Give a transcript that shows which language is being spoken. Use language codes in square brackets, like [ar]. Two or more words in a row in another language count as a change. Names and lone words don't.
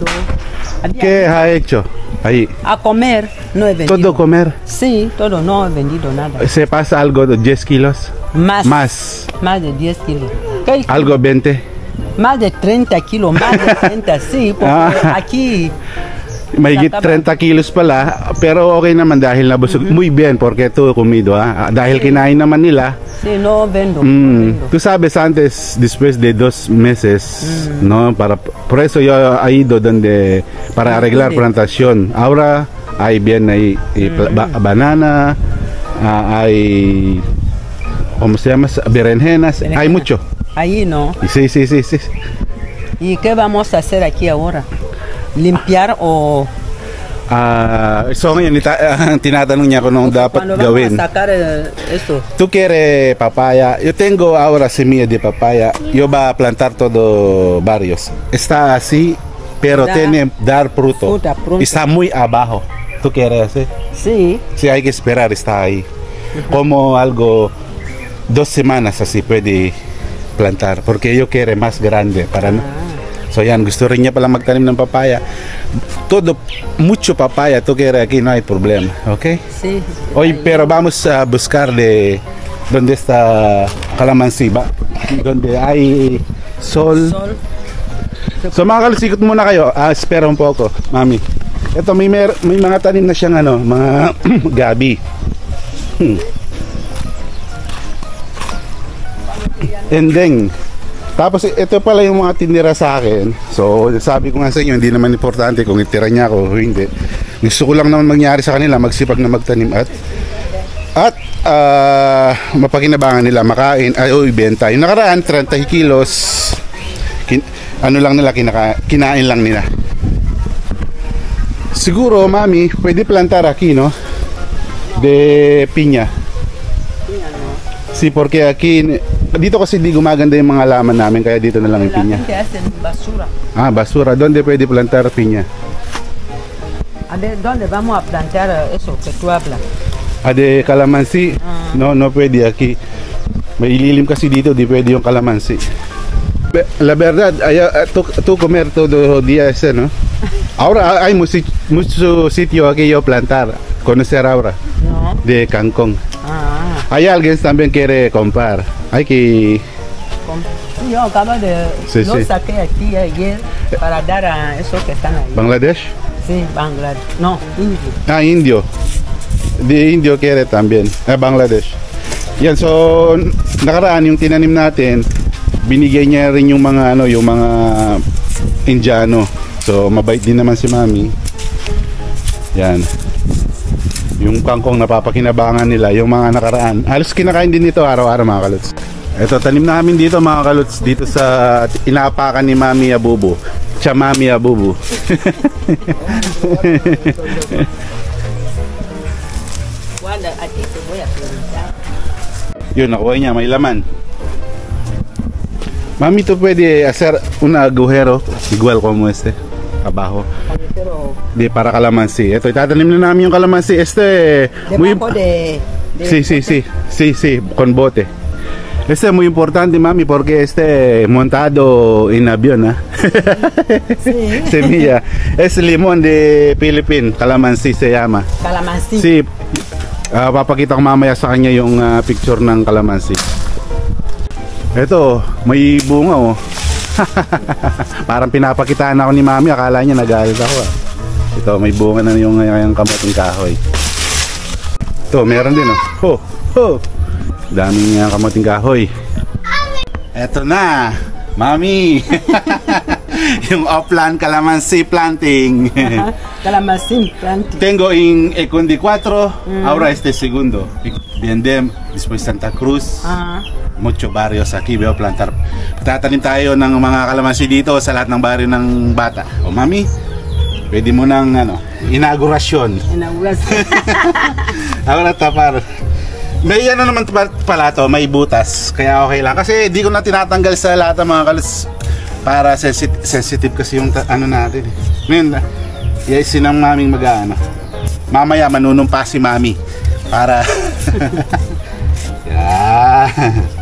[es] ¿Qué ha hecho ahí? A comer, no he vendido. ¿Todo comer? Sí, todo, no he vendido nada. ¿Se pasa algo de 10 kilos? Más. Más. Más de 10 kilos. ¿Qué? ¿Algo 20? Más de 30 kilos, más de 30, sí, porque aquí... [tl] Mahigit 30 kilos pala, pero okay naman dahil nabusog. [es] Muy bien, porque ito comido, [tl] dahil kinain naman nila. [es] Sí, no vendo. Tú sabes, antes, después de 2 meses, ¿no? Por eso yo he ido donde, para arreglar plantación. Ahora hay bien, hay banana, hay, ¿cómo se llama? Berenjenas, hay mucho. Ahí no. Sí. ¿Y qué vamos a hacer aquí ahora? ¿Limpiar o...? [tl] So ngayon, tinatanong niya kung anong dapat [es] Cuando [tl] gawin. [es] vamos a sacar eso. ¿Tú quieres papaya? Yo tengo ahora semilla de papaya. Yo voy a plantar todo varios. Está así, pero tiene dar fruto. Fruta pronto. Está muy abajo. ¿Tú quieres hacer? Sí. Sí, hay que esperar, está ahí. Como algo, 2 semanas así puede plantar. Porque yo quiero más grande para... [tl] So yan, gusto rin niya pala magtanim ng papaya. [es] Mucho papaya, tú quieres aquí, no hay problema, ¿ok? Sí. Hoy, pero vamos a buscar de donde está calamansi, donde hay sol. [tl] So mga kalusikot muna kayo, [es] espera un poco, Mami. [tl] Ito, may mga tanim na siyang mga gabi. [en] And then, [tl] tapos ito pala yung mga tinira sa akin. So sabi ko nga sa inyo, hindi naman importante kung itira niya ako o hindi. Gusto ko lang naman mangyari sa kanila, magsipag na magtanim at mapakinabangan nila, makain o ibenta. Yung nakaraan 30 kilos kinain lang nila. [es] Siguro, Mami, pwede plantar aquí, no? De piña. Sí, porque aquí [tl] dito kasi di gumaganda yung mga halaman namin, kaya dito na lang yung piña. [es] Basura. Basura. ¿Dónde puede plantar piña? A ver, ¿dónde vamos a plantar eso que tú hablas? de calamansi. No, no pwede aquí. [tl] May ililim kasi dito, di pwede yung calamansi. [es] La verdad, tú comer todo día ese, ¿no? Ahora hay mucho sitio aquí yo plantar, conocer ahora, No. de Cancún. Ah. Hay alguien también quiere comprar. Hay que... Sí, yo acabo de... Sí, lo sí. saqué aquí ayer para dar a esos que están ahí. Bangladesh. Sí, Bangladesh. No, India. Ah, indio. De indio quiere también. Bangladesh. [tl] Yan, so nakaraan yung tinanim natin, binigay niya rin yung mga ano, yung mga Indiano. So mabait din naman si Mami. Yan. Yung kangkong napapakinabangan nila, yung mga nakaraan. Halos kinakain din dito araw-araw mga kalots. Ito, tanim namin dito mga kalots, dito sa inapakan ni Mami Abubu. Siya Mami Abubu. Wala, [es] a ti te voy a preguntar. [tl] Yun, nakuha niya, may laman. [es] Mami, ¿tú puede hacer un agujero igual como este? Abajo. Pero De para calamansi. [tl] Ito, itatanim na namin yung calamansi. [es] Muy... debajo de Sí, sí, sí. Sí, sí, con bote. Este es muy importante, mami, porque montado en avión, ¿ah? Sí. Semilla. Es limón de Philippines. Calamansi se llama. calamansi. Sí. [tl] Papakita ko mamaya sa kanya yung picture ng calamansi. Ito, may bunga oh. Parang pinapakitaan ako ni Mami, akala niya nagalit ako ah. Ito, may bunga na yung kamuting kahoy. Ito, meron din oh. Daming kamuting kahoy. Ito na, Mami. Yung [en] upland calamansi planting. Calamansi planting. [es] Tengo en Ecundi 4, ahora segundo. Viendem, después Santa Cruz. Mucho barrios aquí, veo plantar. [tl] Tatanim tayo ng mga kalamansi dito sa lahat ng barrio ng bata. O Mami, pwede mo ng inaugurasyon. [es] Ahora tapar. [tl] May ano naman pala to, may butas. Kaya okay lang. Kasi di ko na tinatanggal sa lahat ng mga kalas. Para sensitive kasi yung ano natin. Ngayon, isin ng maming mag-ano. Mamaya manunumpa si Mami. Para... Yan.